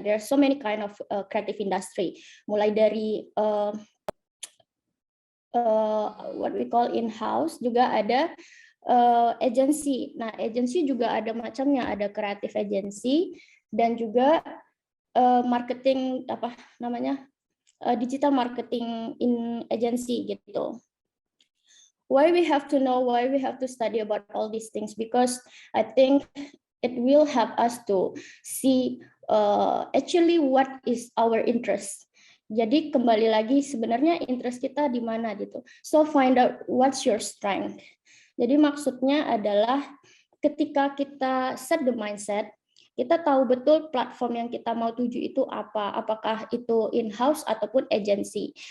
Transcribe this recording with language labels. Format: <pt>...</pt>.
<en>There are so many kind of creative industry.</en> <id>Mulai dari</id> <en>what we call</en> <id>in-house, juga ada agency. Nah, agency juga ada macamnya, ada creative agency dan juga marketing digital marketing in agency gitu.</id> <en>Why we have to know, why we have to study about all these things? Because I think it will help us to see actually what is our interest.</en> <id>Jadi kembali lagi sebenarnya interest kita di mana gitu.</id> <en>So find out what's your strength.</en> <id>Jadi maksudnya adalah ketika kita</id> <en>set the mindset,</en> <id>kita tahu betul platform yang kita mau tuju itu apa, apakah itu in-house ataupun agency.</id>